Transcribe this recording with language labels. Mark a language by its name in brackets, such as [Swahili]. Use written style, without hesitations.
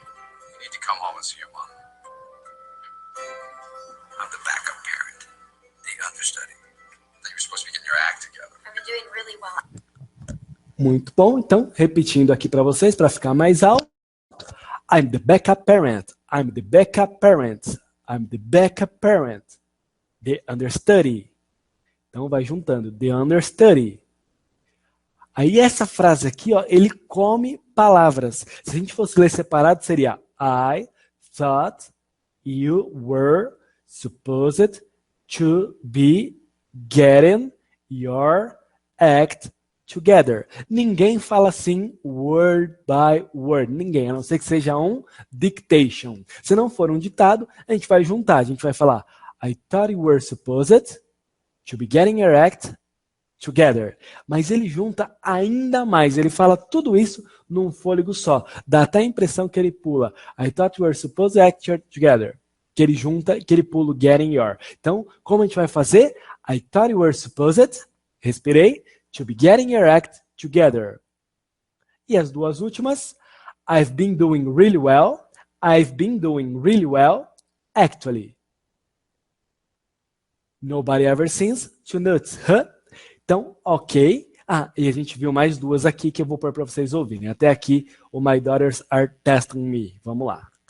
[English] You need to come home and see your mom. I'm the backup parent, the understudy. You're supposed to be getting your act together. I've been doing really well. [Portuguese] Muito bom. Então, repetindo aqui para vocês, para ficar mais alto. [English] I'm the backup parent. I'm the backup parent. I'm the backup parent. The understudy. [Portuguese] Então, vai juntando. [English] The understudy. [Portuguese] Aí essa frase aqui, ó, ele come palavras. Se a gente fosse ler separado, seria [English] I thought you were supposed to be getting your act together. [Portuguese] Ninguém fala assim [English] word by word. [Portuguese] Ninguém, a não ser que seja um dictation. Se não for um ditado, a gente vai juntar. A gente vai falar [English] I thought you were supposed to be getting your act together. [Portuguese] Mas ele junta ainda mais. Ele fala tudo isso num fôlego só. Dá até a impressão que ele pula [English] I thought you were supposed to act together. [Portuguese] Que ele junta, que ele pula o [English] getting your. [Portuguese] Então, como a gente vai fazer? [English] I thought you were supposed, [Portuguese] respirei, [English] to be getting your act together. [Portuguese] E as duas últimas, [English] I've been doing really well. I've been doing really well, actually. Nobody ever seems to notice, huh? [Portuguese] Então, ok. Ah, e a gente viu mais duas aqui que eu vou pôr para vocês ouvirem. Até aqui, o My Daughters Are Testing Me. Vamos lá.